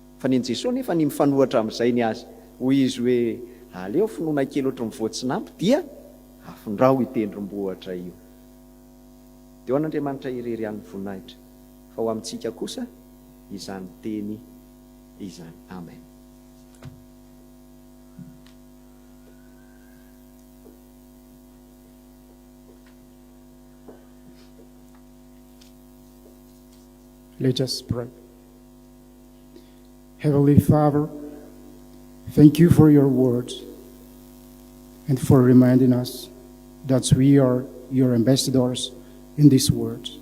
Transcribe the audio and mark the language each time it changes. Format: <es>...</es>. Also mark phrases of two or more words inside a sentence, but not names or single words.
<mg>fa ny Jesosy nefa ny mifanohatra amin'izay ny azy hoy izy hoe aleo finoana kely ohatry mivoatsinampy dia afindrao itendrombohatra io. Dia ho an'Andriamanitra irery an'ny voninahitra fa ho amintsika kosa izany teny izany. Amen.</mg> <en>Let us pray. Heavenly Father, thank you for your words and for reminding us that we are your ambassadors in these words.</en>